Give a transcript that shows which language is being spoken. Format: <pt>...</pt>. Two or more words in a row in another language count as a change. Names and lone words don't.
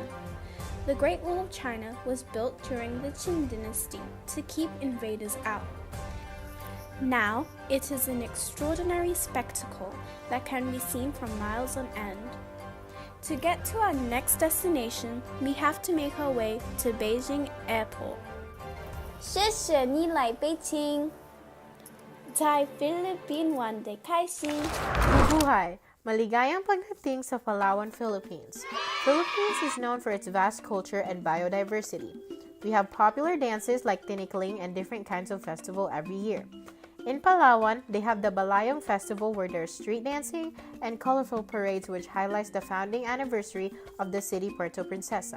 <en>The Great Wall of China was built during the Qing dynasty to keep invaders out. Now, it is an extraordinary spectacle that can be seen from miles on end. To get to our next destination, we have to make our way to Beijing Airport.</en> <zh>谢谢你来北京。在菲律宾玩得开心。</zh> <tl>Mabuhay! Maligayang pagdating sa Palawan, Philippines.</tl> <en>Philippines is known for its vast culture and biodiversity. We have popular dances like tinikling and different kinds of festival every year. In Palawan, they have the Balayong Festival where there's street dancing and colorful parades which highlights the founding anniversary of the city Puerto Princesa.</en>